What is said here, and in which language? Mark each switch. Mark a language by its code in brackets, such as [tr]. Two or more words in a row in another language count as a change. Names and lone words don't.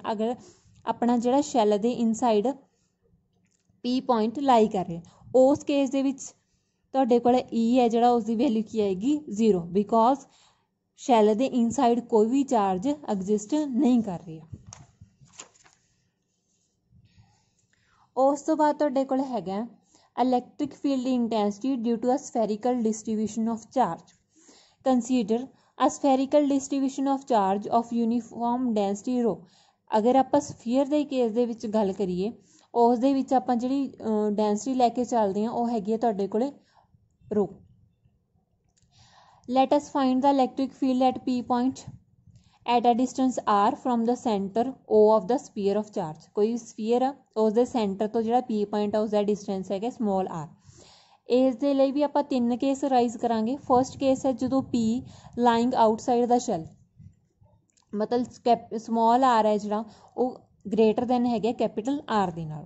[pa] ਅਗਰ ਆਪਣਾ ਜਿਹੜਾ ਸ਼ੈਲ ਦੇ ਇਨਸਾਈਡ [en] P point [pa] ਲਾਈ ਕਰ ਰਿਹਾ, ਉਸ ਕੇਸ ਦੇ ਵਿੱਚ ਤੁਹਾਡੇ ਕੋਲ E ਹੈ ਜਿਹੜਾ ਉਸਦੀ ਵੈਲਿਊ ਕੀ ਆਏਗੀ 0, ਬਿਕੋਜ਼ ਸ਼ੈਲ ਦੇ ਇਨਸਾਈਡ ਕੋਈ ਵੀ ਚਾਰਜ ਐਗਜ਼ਿਸਟ ਨਹੀਂ ਕਰ ਰਿਹਾ। ਉਸ ਤੋਂ ਬਾਅਦ ਤੁਹਾਡੇ ਕੋਲ ਹੈਗਾ [en] electric field intensity due to a spherical distribution of charge. Consider a spherical distribution of charge of uniform density rho. [pa] ਅਗਰ ਆਪਾਂ ਸਫੀਅਰ ਦੇ ਕੇਸ ਦੇ ਵਿੱਚ ਗੱਲ ਕਰੀਏ, ਉਸ ਦੇ ਵਿੱਚ ਆਪਾਂ ਜਿਹੜੀ ਡੈਂਸਿਟੀ ਲੈ ਕੇ ਚੱਲਦੇ ਹਾਂ ਉਹ ਹੈਗੀ ਹੈ ਤੁਹਾਡੇ ਕੋਲੇ ਰੋ। [en] Let us find the electric field at P point at a distance r from the center O of the sphere of charge. [pa] ਕੋਈ ਸਫੀਅਰ ਆ, ਉਸ ਦੇ ਸੈਂਟਰ ਤੋਂ ਜਿਹੜਾ P point ਆ ਉਸਦਾ ਡਿਸਟੈਂਸ ਹੈਗਾ ਸਮੋਲ r। ਇਸ ਦੇ ਲਈ ਵੀ ਆਪਾਂ 3 ਕੇਸ ਰਾਈਜ਼ ਕਰਾਂਗੇ। [en] first case [pa] ਹੈ ਜਦੋਂ P [en] lying outside the shell, [pa] ਮਤਲਬ ਸਮੋਲ r ਹੈ ਜਿਹੜਾ ਉਹ [en] greater than [pa] ਹੈਗਾ ਕੈਪੀਟਲ R ਦੇ ਨਾਲ।